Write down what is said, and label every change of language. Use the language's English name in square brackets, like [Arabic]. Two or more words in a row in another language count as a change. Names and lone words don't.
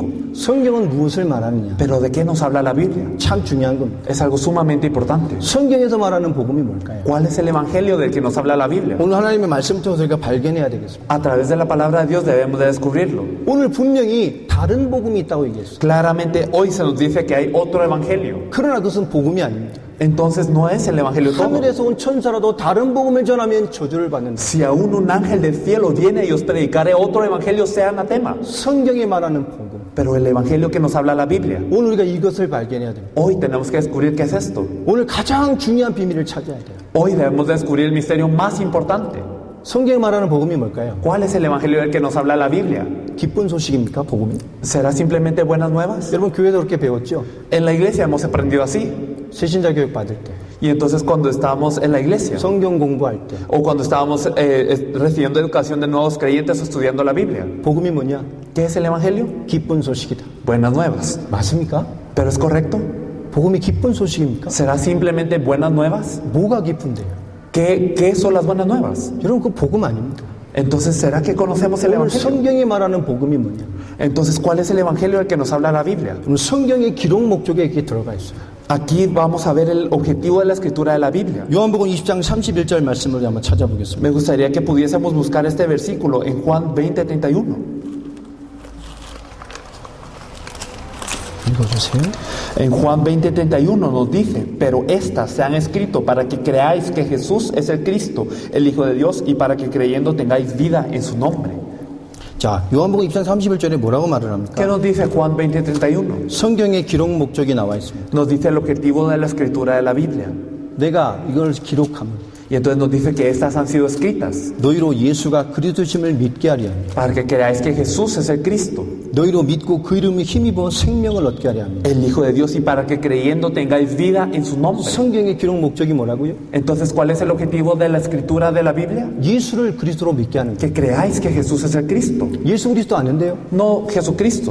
[Korean] 성경은 무엇을 말하느냐? [Spanish] Pero ¿de qué nos habla la Biblia? [Korean] 참 중요한 겁니다. [Spanish] Es algo sumamente importante. [Korean] 성경에서 말하는 복음이 뭘까요? [Spanish] ¿Cuál es el evangelio del que nos habla la Biblia? [Korean] 오늘 하나님의 말씀 통해서 우리가 발견해야 되겠습니다. [Spanish] A través de la palabra de Dios debemos de descubrirlo. [Korean] 오늘 분명히 다른 복음이 있다고 얘기했어요. [Spanish] Claramente hoy se nos dice que hay otro evangelio. [Korean] 그러나 그것은 복음이 아닙니다. [Spanish] Entonces no es el evangelio todo. [Korean] 하늘에서 온 천사라도 다른 복음을 전하면 저주를 받는다. [Spanish] Si aún un ángel del cielo viene y os predicaré otro evangelio, sea anatema. [Korean] 성경에 말하는 복음. [Spanish] Pero el evangelio que nos habla la Biblia, [Korean] 오늘 우리가 이것을 발견해야 됩니다. [Spanish] hoy tenemos que descubrir qué es esto. [Korean] 오늘 가장 중요한 비밀을 찾아야 돼요. [Spanish] Hoy debemos descubrir el misterio más importante. [Korean] 성경에 말하는 복음이 뭘까요? [Spanish] ¿Cuál es el evangelio del que nos habla la Biblia? [Korean] 기쁜 소식입니까? 복음이? [Spanish] ¿Será simplemente buenas nuevas? [Korean] 여러분 교회에서 그렇게 배웠죠? [Spanish] En la iglesia hemos aprendido así. [Korean] 세신자 교육 받을 때, [Spanish] Y entonces cuando estábamos en la iglesia, [Korean] 성경 공부할 때 [Spanish] o cuando estábamos recibiendo educación de nuevos creyentes o estudiando la Biblia, [Korean] 복음이 뭐냐? [Spanish] ¿qué es el evangelio? [Korean] 기쁜 소식이다. [Spanish] Buenas nuevas. [Korean] 맞습니까? [Spanish] ¿Pero es correcto? [Korean] 복음이 기쁜 소식입니까? [Spanish] ¿Será simplemente buenas nuevas? [Korean] 뭐가 기쁜데요? [Spanish] ¿Qué son las buenas nuevas? [Korean] 여러분 그 복음 아닙니다. [Spanish] Entonces, ¿será que conocemos el [Korean] 오늘 [Spanish] evangelio? [Korean] 성경이 말하는 복음이 뭐냐? [Spanish] Entonces, ¿cuál es el evangelio del que nos habla la Biblia? [Korean] 오늘 성경의 기록 목적에 이렇게 들어가 있어요. [Spanish] Aquí vamos a ver el objetivo de la escritura de la Biblia. [Korean] 요한복음 20장 31절 말씀을 한번 찾아보겠습니다. [Spanish] Me gustaría que pudiésemos buscar este versículo en Juan 20:31. [Korean] 읽어주세요. [Spanish] En Juan 20:31 nos dice, pero estas se han escrito para que creáis que Jesús es el Cristo, el Hijo de Dios, y para que creyendo tengáis vida en su nombre. [Korean] 자, 요한복음 20장 31절에 뭐라고 말을 [Spanish] ¿Qué [Korean] 합니까? [Spanish] nos dice Juan 20:31? [Korean] 성경의 기록 목적이 나와 있습니다. [Spanish] Nos dice el objetivo de la escritura de la Biblia. [Korean] 내가 이걸 기록하면 [Spanish] Y entonces nos dice que estas han sido escritas [Korean] 너희로 예수가 그리스도심을 믿게 하려 합니다. [Spanish] para que creáis que Jesús es el Cristo, [Korean] 너희로 믿고 그 이름에 힘입어 생명을 얻게 하려 합니다. [Spanish] el Hijo de Dios, y para que creyendo tengáis vida en su nombre. [Korean] 성경의 기록 목적이 뭐라고요? [Spanish] Entonces, ¿cuál es el objetivo de la escritura de la Biblia? [Korean] 예수를 그리스도로 믿게 하는 거예요. [Spanish] Que creáis que Jesús es el Cristo, [Korean] 예수 그리스도 아는데요? [Spanish] no Jesucristo.